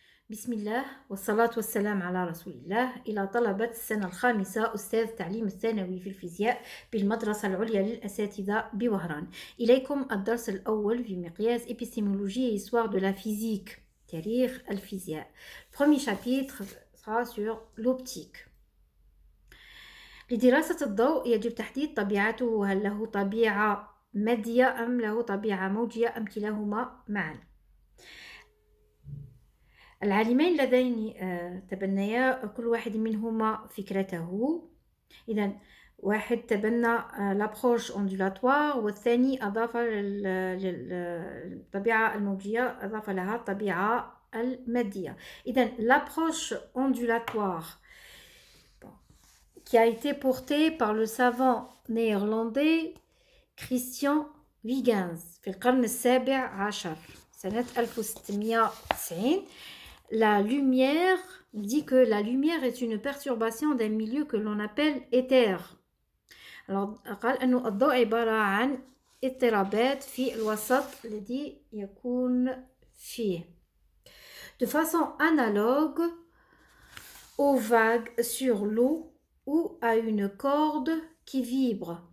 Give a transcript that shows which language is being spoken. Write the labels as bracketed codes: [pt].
[ar] بسم الله والصلاة والسلام على رسول الله. إلى طلبة السنة الخامسة أستاذ التعليم الثانوي في الفيزياء بالمدرسة العليا للأساتذة بوهران، إليكم الدرس الأول في مقياس [fr] épistémologie et histoire de la physique [ar] تاريخ الفيزياء. [fr] Le premier chapitre sera sur l'optique. [ar] لدراسة الضوء يجب تحديد طبيعته، هل له طبيعة مادية أم له طبيعة موجية أم كلاهما معا. العالمين اللذين تبنيا كل واحد منهما فكرته. إذا واحد تبنى [fr] l'approche ondulatoire [ar] والثاني أضاف للطبيعة الموجية أضاف لها الطبيعة المادية. [fr] إذا l'approche ondulatoire qui a été portée par le savant néerlandais Christian Huygens [ar] في القرن السابع عشر سنة 1690. [fr] La lumière dit que la lumière est une perturbation d'un milieu que l'on appelle éther. [ar] Alors قال أنه الضوء عبارة عن اضطرابات في الوسط الذي يكون فيه. [fr] De façon analogue aux vagues sur l'eau ou à une corde qui vibre.